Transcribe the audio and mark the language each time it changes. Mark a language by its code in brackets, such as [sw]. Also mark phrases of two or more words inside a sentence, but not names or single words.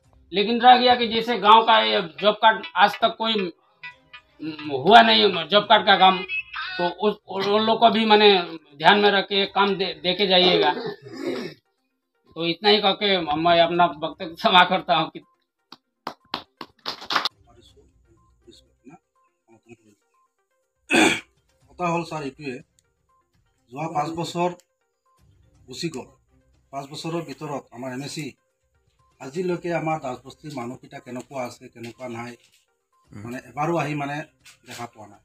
[hi] लेकिन रह गया कि जैसे गांव का ये [en] job card [hi] आज तक कोई हुआ नहीं, [en] job card [hi] का काम, तो उन लोग को भी मैंने ध्यान में रख के काम दे के जाइएगा। तो इतना ही करके मैं अपना वक्तव्य क्षमा करता हूँ कि [as] কথা হ'ল ছাৰ এইটোৱে, যোৱা 5 বছৰ গুচি গ'ল। 5 বছৰৰ ভিতৰত আমাৰ MSC আজিলৈকে আমাৰ দাসবস্তিৰ মানুহকেইটা কেনেকুৱা আছে কেনেকুৱা নাই মানে এবাৰো আহি মানে দেখা পোৱা নাই।